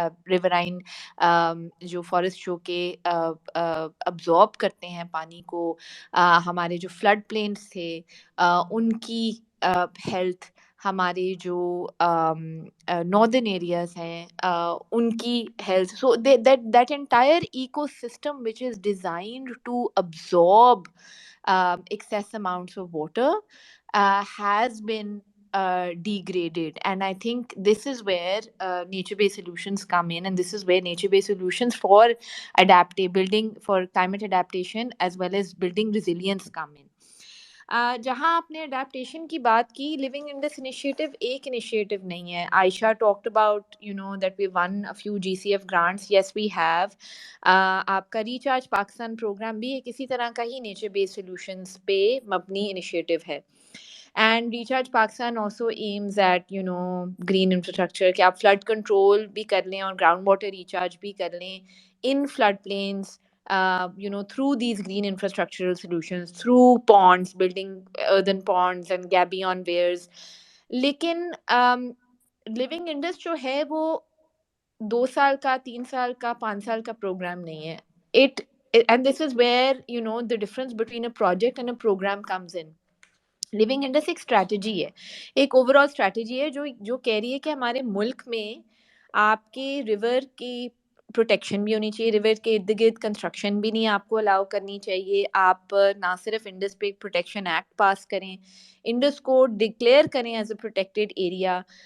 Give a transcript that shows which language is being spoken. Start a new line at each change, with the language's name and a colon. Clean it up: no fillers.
Urdu: Riverine جو forest جو کہ ابزارب کرتے ہیں پانی کو، ہمارے جو فلڈ پلینس تھے ان کی ہیلتھ، ہمارے جو ناردرن ایریاز ہیں ان کی health,
English: So that entire ecosystem which is designed to absorb excess amounts of water has been degraded. And I think this is where nature-based solutions come in, and this is where nature-based solutions for building for climate adaptation as well as building resilience come in.
Urdu: جہاں آپ نے adaptation کی بات کی، living Indus initiative ایک initiative نہیں ہے.
English: Ayesha talked about that we won a few GCF grants. Yes, we have.
Urdu: آپ کا ریچارج پاکستان پروگرام بھی ایک اسی طرح کا ہی نیچر بیس سولوشنس پہ مبنی انیشیٹو ہے.
English: and recharge Pakistan also aims at green infrastructure,
Urdu: کہ آپ فلڈ کنٹرول بھی کر لیں
English: اور ground water recharge بھی کر لیں in flood plains through these green infrastructural solutions, through ponds, building earthen ponds and gabion weirs.
Urdu: لیکن living indus جو ہے وہ 2 سال کا، 3 سال کا، 5 سال کا پروگرام نہیں ہے.
English: And this is where the difference between a project and a program comes in.
Urdu: Living Indus ایک اسٹریٹجی ہے، ایک اوور آل اسٹریٹجی ہے جو کہہ رہی ہے کہ ہمارے ملک میں آپ کے ریور کی پروٹیکشن بھی ہونی چاہیے، ریور کے ارد گرد کنسٹرکشن بھی نہیں آپ کو الاؤ کرنی چاہیے. آپ نہ صرف انڈس پہ ایک پروٹیکشن ایکٹ پاس کریں، انڈس کو ڈکلیئر کریں
English: As a protected area.